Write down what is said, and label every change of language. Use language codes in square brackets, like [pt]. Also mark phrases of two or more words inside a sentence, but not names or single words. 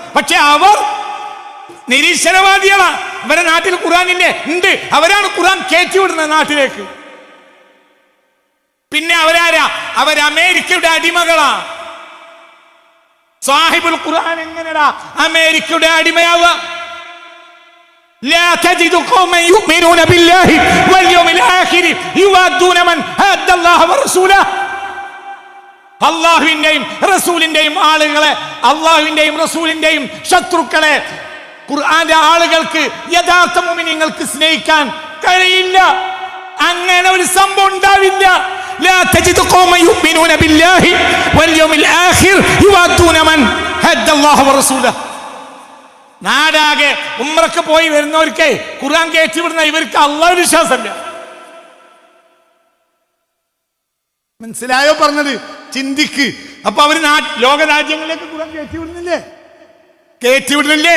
[ml] പക്ഷെ അവർ നിരീശ്വരവാദികളാണ്. അവരെ നാട്ടിൽ ഖുർആനില്ലേ? ഉണ്ട്. അവരാണ് ഖുർആൻ കയറ്റി വിടുന്നത് നാട്ടിലേക്ക്. പിന്നെ അവരാരാ? അവർ അമേരിക്കയുടെ അടിമകളാ. സാഹിബുൽ ഖുർആൻ എങ്ങനെയാ അമേരിക്കയുടെ അടിമയാവുക? [ar] لا تجد قوما يؤمنون بالله واليوم الآخر يوادون من هاد الله ورسوله. [ml] അല്ലാഹുവിന്റെയും റസൂലിന്റെയും ആളുകളെ, അല്ലാഹുവിന്റെയും റസൂലിന്റെയും ശത്രുക്കളെ ഖുർആന്റെ ആളുകൾക്ക്, യഥാർത്ഥ മുഅ്മിനീങ്ങൾക്ക് സ്നേഹിക്കാൻ കഴിയില്ല. അങ്ങനെ ഒരു സംഭവം ഉണ്ടാവില്ല. [ar] لا تجد قوما يؤمنون بالله واليوم الآخر يوادون من هاد الله ورسوله. [ml] നാടാകെ ഉംറക്ക് പോയി വരുന്നവർക്ക് ഖുർആൻ കയറ്റി വിടുന്ന ഇവർക്ക് അല്ലാഹു വിശ്വാസമില്ല. മനസ്സിലായോ പറഞ്ഞത്? ചിന്തിക്ക്. അപ്പൊ അവര് ലോക രാജ്യങ്ങളിലേക്ക് ഖുർആൻ കയറ്റി വിടുന്നില്ലേ?